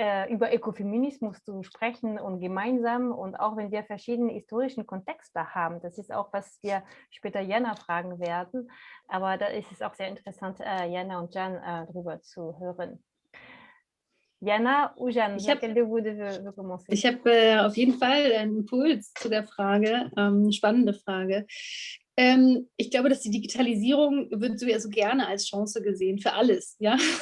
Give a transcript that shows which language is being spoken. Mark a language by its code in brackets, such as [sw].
[de] Über Ökofeminismus zu sprechen und gemeinsam und auch wenn wir verschiedene historischen Kontexte haben, das ist auch, was wir später Jana fragen werden, aber da ist es auch sehr interessant, Jana und Jan darüber zu hören. [fr] Jana ou Jeanne, laquelle de vous veut commencer? [de] Ich habe auf jeden Fall einen Impuls zu der Frage, eine spannende Frage. Ich glaube, dass die Digitalisierung wird so gerne als Chance gesehen für alles. Ja?